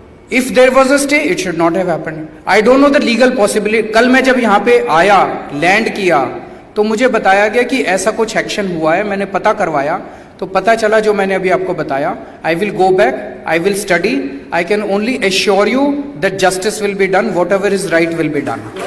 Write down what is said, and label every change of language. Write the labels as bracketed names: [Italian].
[English] If there was a stay, it should not have happened. I don't know the legal possibility. [Hindi] कल मैं जब यहाँ पे आया, लैंड किया, तो मुझे बताया गया कि ऐसा कुछ एक्शन हुआ है. मैंने पता करवाया तो पता चला जो मैंने अभी आपको बताया. [English] I will go back, I will study. I can only assure you that justice will be done. Whatever is right will be done.